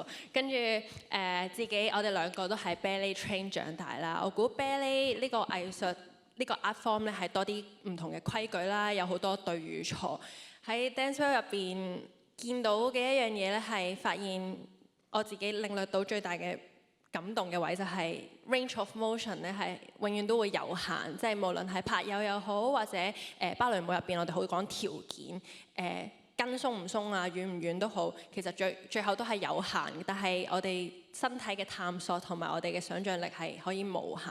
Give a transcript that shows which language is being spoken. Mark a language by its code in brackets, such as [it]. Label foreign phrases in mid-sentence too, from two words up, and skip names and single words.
[yue] 跟住自己，我哋兩個都係 [en] ballet train [yue] 長大啦。我估 ballet 呢個藝術呢個 [en] art form [yue] 咧係多啲唔同嘅規矩啦，有好多對與錯。喺 Dancewell 入邊見到嘅一樣嘢咧，係發現我自己領略到最大嘅感動嘅位就係 [en] range of motion [yue] 咧，係永遠都會有限，即係無論係拍友又好，或者芭蕾舞入邊我哋好講條件，跟鬆唔鬆啊，遠唔遠都好，其實最後都係有限。但係我哋身體嘅探索同埋我哋嘅想像力係可以無限。